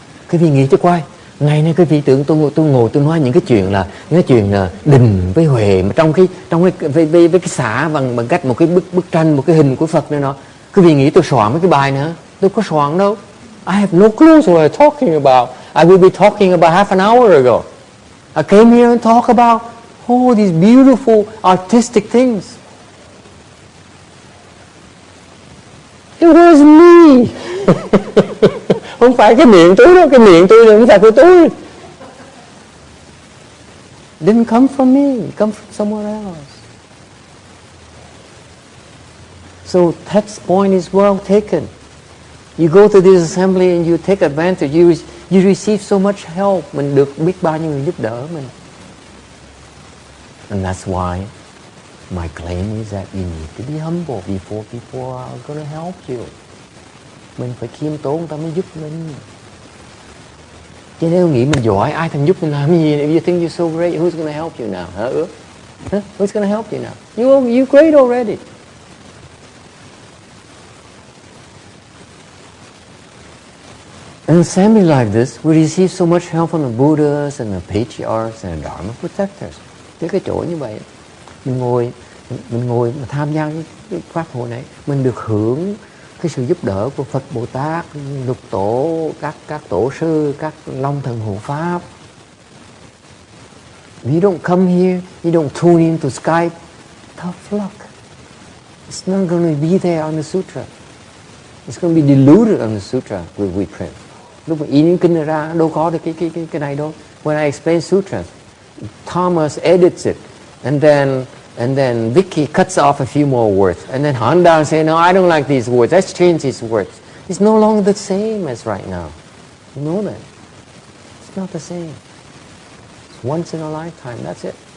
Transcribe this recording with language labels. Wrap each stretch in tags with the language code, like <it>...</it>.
<vi>Quý vị nghĩ cho coi, ngày nay quý vị tưởng tôi ngồi tôi nói những cái chuyện là đình với Huệ mà trong cái xã bằng cách một cái bức tranh, một cái hình của Phật nữa nó. Quý vị nghĩ tôi soạn mấy cái bài nữa? Tôi có soạn đâu.</vi> <en>I have no clue what I'm talking about. I will be talking about half an hour ago. I came here and talk about all these beautiful artistic things. It was me.</en> <vi>Không phải cái miệng tôi đâu, cái miệng tôi không phải của tôi.</vi> <en>Didn't come from me, it comes from someone else. So that point is well taken. You go to this assembly and you take advantage. You receive so much help.</en> <vi>Mình được biết bao nhiêu người giúp đỡ mình.</vi> <en>And that's why my claim is that you need to be humble before people are going to help you.</en> <vi>Mình phải khiêm tốn, người ta mới giúp mình. Chứ nếu nghĩ mình giỏi, ai thèm giúp mình làm gì?</vi> <en>If you think you're so great, who's going to help you now? Huh? Who's going to help you now? You're great already. In an assembly like this, we receive so much help from the Buddhas and the patriarchs and the Dharma protectors.</en> <vi>Cái chỗ như vậy, mình ngồi mà tham gia cái pháp hội này, mình được hưởng cái sự giúp đỡ của Phật Bồ Tát, Lục Tổ, các tổ sư, các Long Thần Hộ Pháp.</vi> <en>If you don't come here, you don't tune into Skype, tough luck. It's not going to be there on the sutra. It's going to be diluted on the sutra we print.</en> <vi>Lúc mà in những kinh này ra đâu có được cái này đâu.</vi> <en>When I explain sutras, Thomas edits it, and then Vicky cuts off a few more words, and then Honda say, no, I don't like these words. Let's change these words. It's no longer the same as right now. You know that? It's not the same. It's once in a lifetime. That's it.</en>